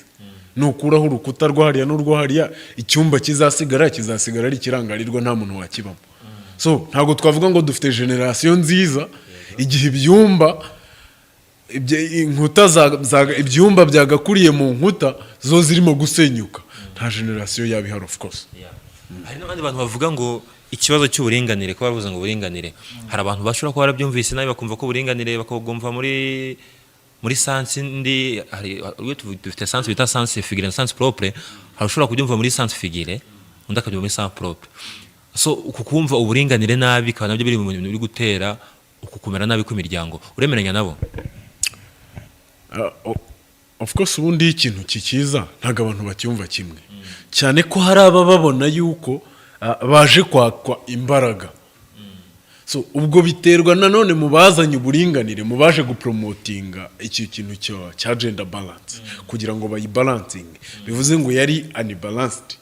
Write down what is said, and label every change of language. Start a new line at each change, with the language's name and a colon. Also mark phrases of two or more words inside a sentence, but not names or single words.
Kinyarwanda: Nukuraho urukuta rwo hariya n'urwo hariya, icyumba kizasigara ari ikirangarirwa, nta muntu wakibamo. So ntabwo twavuga ngo dufite generation nziza igihe ibyumba inkuta ibyumba byagakuriye mu nkuta zo zirimo gusenyuka. Nta generation yabihari
English: of course.
Kinyarwanda: Hari n'abandi bantu bavuga ngo ikibazo cy'uburinganire, ko bavuze ngo uburinganire, hari abantu bashobora kuba barabyumvise nabi bakumva ko uburinganire bakagomva muri sense ndi, hari dufite sense bita
French: sense figure
Kinyarwanda: na
French: sense propre,
Kinyarwanda: hari ushobora kubyumva muri
French: sense figure
Kinyarwanda: undi akabyumva muri
French: sense propre.
Kinyarwanda: So ukukumva uburinganire nabi kandi nabyo biri mu bintu biri gutera ukukumera nabi kw'imiryango, uremeranya nabo?
English: Of course
Kinyarwanda: ubundi ikintu kikiza ntago abantu bacyumva kimwe, cyane ko hari abababona yuko baje kwakwa imbaraga. So ubwo biterwa nanone mu bazanye uburinganire, mu baje gupromotinga iki kintu cya
English: gender balance
Kinyarwanda: kugira ngo bayibalancing, bivuze ngo yari unbalanced.